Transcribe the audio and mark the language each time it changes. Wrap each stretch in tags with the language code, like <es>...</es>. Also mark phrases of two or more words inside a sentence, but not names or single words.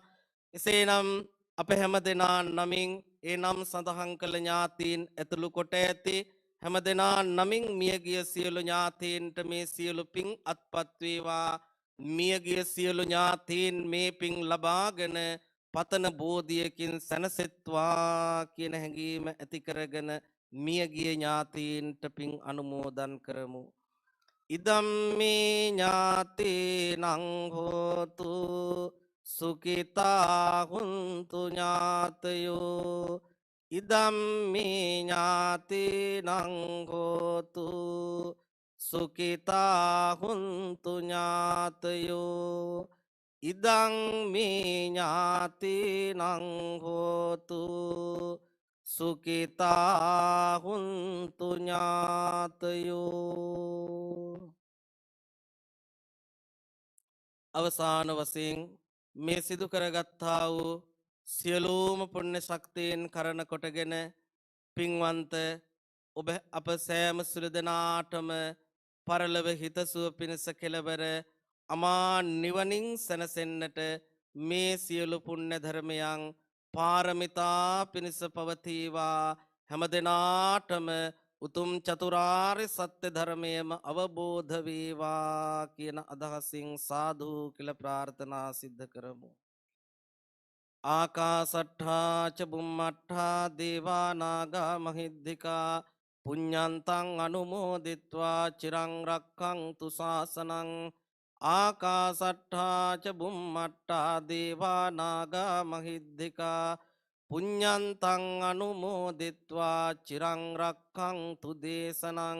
<si>එසේනම් අප හැම දෙනා නමින් ඒ නම් සඳහන් කළ ඥාතීන් ඇතුළු කොට ඇති හැම දෙනා නමින් මියගිය සියලු ඥාතීන්ට මේ සියලු පින් අත්පත් වේවා. මියගිය සියලු ඥාතීන් මේ පින් ලබාගෙන පතන බෝධියකින් සැනසෙත්වා කියන හැඟීම ඇති කරගෙන මියගිය ඥාතීන්ට පින් අනුමෝදන් කරමු.</si> <pi>ඉදම්මේ ඥාතීනං හෝතු සුඛිතා හුන්තු ඥාතයෝ ඉදම්මේ ඥාතීනං හෝතු සුඛිතා හුන්තු ඥාතයෝ ඉදං මේ ඥාතීනං හෝතු සුඛිතා හුන්තු ඥාතයෝ.</pi> <si>අවසාන වශයෙන් මේ සිදු කරගත්තා වූ සියලුම පුණ්‍ය ශක්තියෙන් කරන කොටගෙන පින්වන්ත ඔබ අප සෑම සිළු දෙනාටම පරලොව හිතසුව පිණිස කෙලවර අමා නිවනින් සැනසෙන්නට මේ සියලු පුණ්‍ය ධර්මයන් පාරමිතා පිණිස පවතිවා. හැම දිනාටම උතුම් චතුරාර්ය සත්‍ය ධර්මයම අවබෝධ වේවා කියන අදහසින් සාදු කියලා ප්‍රාර්ථනා සිද්ධ කරමු.</si> <pi>ආකාසට්ඨා ච බුම්මට්ඨා දේවා නාග මහිද්దికා පුඤ්ඤන්තං අනුමෝදිත්වා චිරං රක්ඛන්තු ශාසනං. ආකාසට්ඨා ච බුම්මට්ඨා දේවා නාග මහිද්దికා පුඤ්ඤන්තං අනුමෝදිත්වා චිරං රක්ඛන්තු දේශනං.</pi>